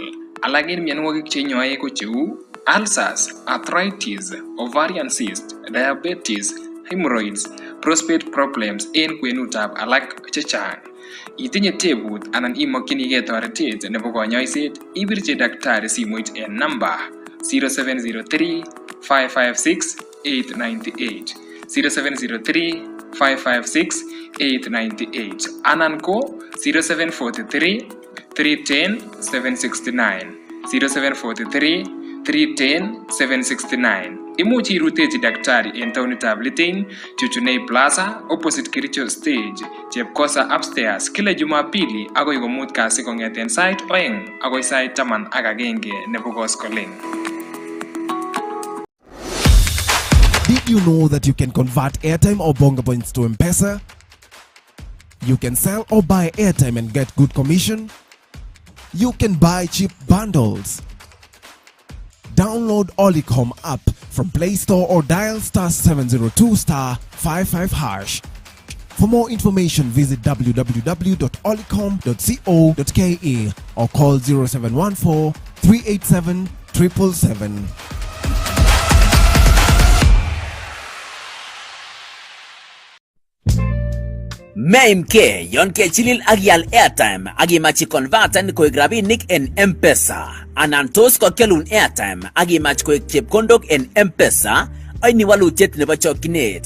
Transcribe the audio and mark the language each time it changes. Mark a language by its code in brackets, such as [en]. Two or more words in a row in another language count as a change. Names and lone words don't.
[sgc] Alak en mionwogik cheinyoe ko cheu [en] ulcers, arthritis, ovarian cyst, diabetes, hemorrhoids, prostate problems [sgc] en kwenutab alak chechang. Itinye tebut anan imokyinigei toretet nebo konyoiset, ibirchi daktari simoit en namba 0703 556 898 0703 556 898 anan ko 0743 310 769 0743 310 769. Imuchi irutechi daktari en taonitab Litein, Chuchunei Plaza, opposite Kericho Stage, Chepkosa upstairs [sw] kila Jumapili [sgc] agoi komut kasi kong'eten sait 2 agoi sait 11 nebo koskoleng. [en] Did you know that you can convert airtime or bonga points to M-Pesa? You can sell or buy airtime and get good commission. You can buy cheap bundles. Download Olicom app from Play Store or dial *702*55#. For more information, visit www.olicom.co.ke or call 0714 387 777. [sgc] Meimke yon kechilil ak yal airtime ak imach ikonverten koek rabinik en M-Pesa anan tos kokelun airtime ak imach koek chepkondok en M-Pesa Aini walutiet nebo chokchinet.